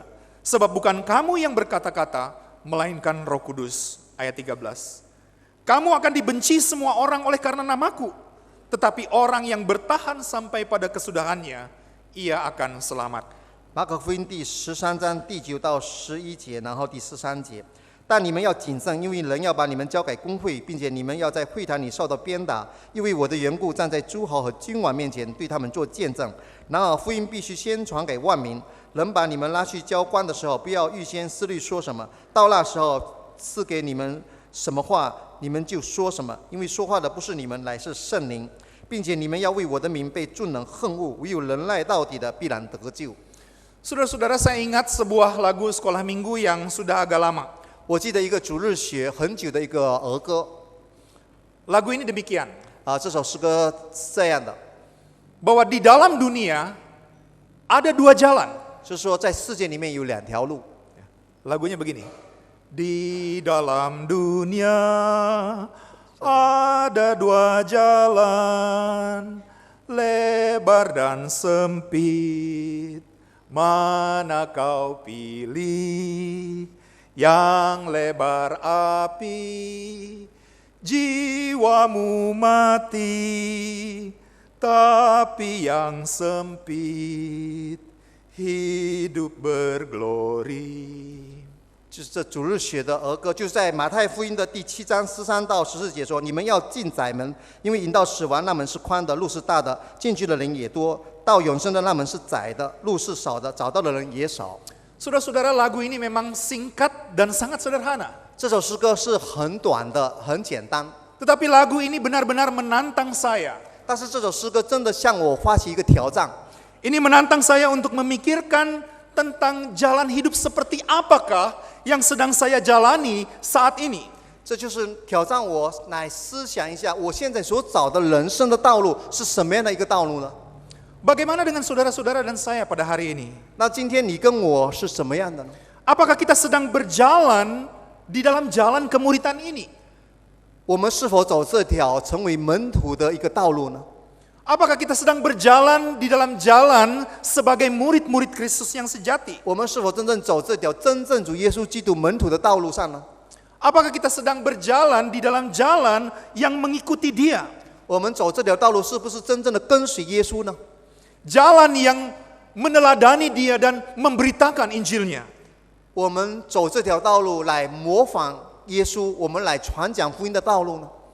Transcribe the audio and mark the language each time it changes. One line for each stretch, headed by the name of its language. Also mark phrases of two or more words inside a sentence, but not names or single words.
Indonesian: Sebab bukan kamu yang berkata-kata, melainkan Roh Kudus. Ayat 13. Kamu akan dibenci semua orang oleh karena namaku. Tetapi orang yang bertahan sampai pada kesudahannya, ia akan selamat.
Chinese: 马可福音第13章第9到11节，然后第13节， 但你们要谨慎，因为人要把你们交给公会，并且你们要在会堂里受到鞭打，因为我的缘故，站在诸侯和君王面前，对他们做见证。然而福音必须先传给万民。人把你们拉去交官的时候，不要预先思虑说什么，到那时候赐给你们什么话，你们就说什么，因为说话的不是你们，乃是圣灵。并且你们要为我的名被众人恨恶，唯有忍耐到底的必然得救。
Indonesian: Saudara-saudara, saya ingat sebuah lagu sekolah minggu yang sudah agak lama.
Chinese: 我记得一个主日学很久的一个儿歌，
Indonesian: Lagu ini demikian,
Chinese: 这首诗歌是这样的，
Indonesian: bahwa di dalam dunia ada dua jalan.
Chinese: 就是说在世界里面有两条路。
Indonesian: Lagunya begini. Di dalam dunia ada dua jalan, lebar dan sempit. Mana kau pilih? Yang lebar api, jiwamu mati. Tapi yang sempit, hidup berglori.
Chinese: 就是这主日学的儿歌，就是在马太福音的第7章13到14节说：“你们要进窄门，因为引到死亡那门是宽的，路是大的，进去的人也多；到永生的那门是窄的，路是少的，找到的人也少。”
Indonesian: Saudara-saudara, lagu ini memang singkat dan sangat sederhana.
Chinese: 这首诗歌是很短的，很简单，
Indonesian: Tetapi lagu ini benar-benar menantang saya.
Chinese: 但是这首诗歌真的向我发起一个挑战。
Indonesian: Ini menantang saya untuk memikirkan tentang jalan hidup seperti apakah yang sedang saya jalani saat ini.
Chinese: 这就是挑战我来思想一下，我现在所找的人生的道路是什么样的一个道路呢？
Indonesian: Bagaimana dengan saudara-saudara dan saya pada hari ini?
Chinese: 那今天你跟我是什么样的呢？
Indonesian: Apakah kita sedang berjalan di dalam jalan kemuritan ini?
Chinese: 我们是否走这条成为门徒的一个道路呢？
Indonesian: Apakah kita sedang berjalan di dalam jalan sebagai murid-murid Kristus yang sejati?
Chinese: 我们是否真正走这条真正主耶稣基督门徒的道路上呢？
Indonesian: Apakah kita sedang berjalan di dalam jalan yang mengikuti Dia?
Chinese: 我们走这条道路是不是真正的跟随耶稣呢？
Indonesian: Jalan yang meneladani Dia dan memberitakan Injilnya.
Chinese: 我们走这条道路来模仿耶稣，我们来传讲福音的道路呢？